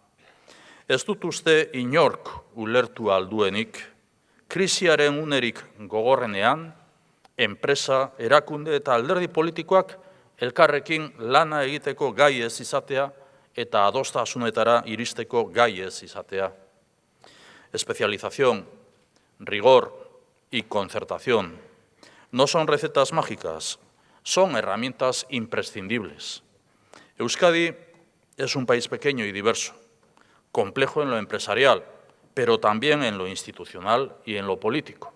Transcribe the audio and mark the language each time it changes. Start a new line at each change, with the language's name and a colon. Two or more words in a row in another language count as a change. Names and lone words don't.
Basque: Ez dut uste inork ulertu alduenik, krisiaren unerik gogorrenean, enpresa, erakunde eta alderdi politikoak elkarrekin lana egiteko gai ez izatea eta adostasunetara iristeko gai ez izatea.
Spanish: Especialización, rigor y concertación no son recetas mágicas, son herramientas imprescindibles. Euskadi es un país pequeño y diverso, complejo en lo empresarial, pero también en lo institucional y en lo político.